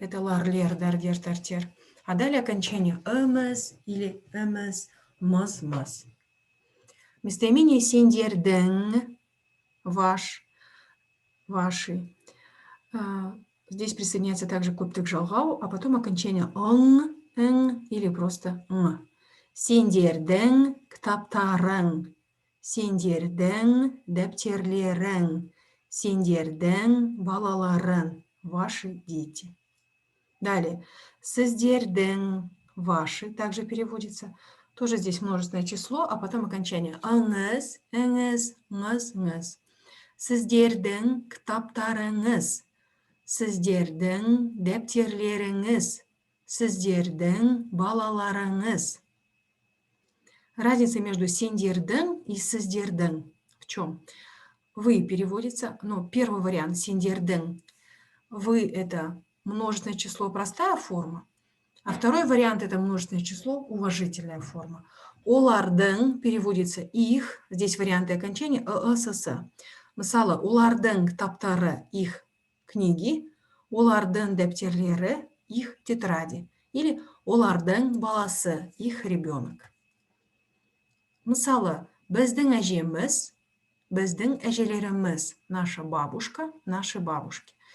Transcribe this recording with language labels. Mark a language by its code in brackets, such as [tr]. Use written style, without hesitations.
[ru] Это лар, лер, дар, дер, тар, тер. А далее окончание ымыз или эмыз, мыз. Местоимение сендердің, ваш, ваши. Здесь присоединяется также [kk] көптік жалғау, [ru] а потом окончание ың или просто ң. [kk] Сендердің кітаптарың, сендердің дәптерлерің, сендердің балаларың, [ru] ваши дети. Далее, сіздердің, ваши, также переводится. Тоже здесь множественное число, а потом окончание ыңыз, іңіз, ңыз. [kk] Сіздердің кітаптарыңыз, сіздердің дәптерлеріңіз, сіздердің балаларыңыз. [ru] Разница между сендердің и сіздердің в чем? Вы переводится, первый вариант сендердің. Вы – это множественное число, простая форма. А второй вариант – это множественное число, уважительная форма. Олардың переводится их, здесь варианты окончания ss. [kk] Мысалы, олардың кітаптары [ru] их книги, [kk] олардың дәптерлері [ru] их тетради. [kk] Или олардың баласы [ru] их ребенок. [kk] Мысалы, біздің әжеміз, біздің әжелеріміз, [ru] наша бабушка, наши бабушки.